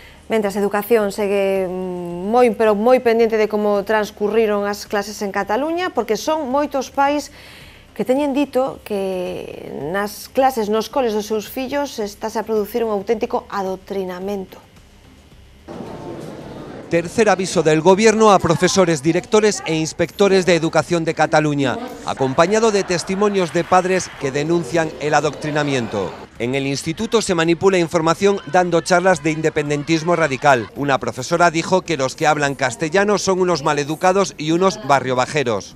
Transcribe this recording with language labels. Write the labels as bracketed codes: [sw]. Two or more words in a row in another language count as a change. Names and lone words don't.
[gl] Mentras, a educación segue moi pendente de como transcurriron as clases en Cataluña, porque son moitos pais que teñen dito que nas clases, nos coles dos seus fillos, estáse a producir un auténtico adoctrinamento. [es] Tercer aviso del Gobierno a profesores, directores e inspectores de educación de Cataluña, acompañado de testimonios de padres que denuncian el adoctrinamiento. En el instituto se manipula información dando charlas de independentismo radical. Una profesora dijo que los que hablan castellano son unos maleducados y unos barriobajeros.